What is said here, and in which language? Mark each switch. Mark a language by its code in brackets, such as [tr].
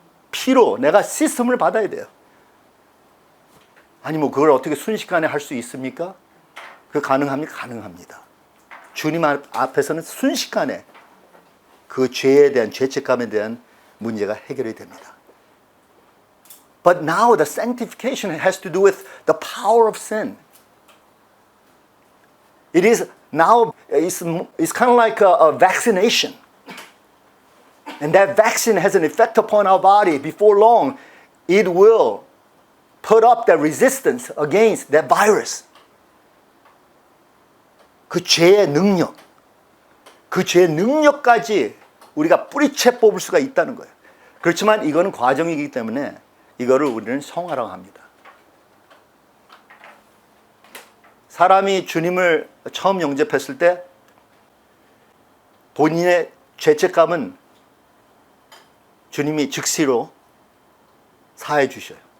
[ko] 피로 내가 씻음을 받아야 돼요. 아니 뭐 그걸 어떻게 순식간에 할 수 있습니까? 그 가능합니까? 가능합니다. 주님 앞에서는 순식간에 그 죄에 대한 죄책감에 대한 문제가 해결이 됩니다. [en] But now the sanctification has to do with the power of sin. It is now it's kind of like a vaccination. And that vaccine has an effect upon our body. Before long, it will put up that resistance against that virus. [ko] 그 죄의 능력, 그 죄의 능력까지 우리가 뿌리채 뽑을 수가 있다는 거예요. 그렇지만 이거는 과정이기 때문에 이거를 우리는 성화라고 합니다. 사람이 주님을 처음 영접했을 때 본인의 죄책감은 주님이 즉시로 사해 주셔요.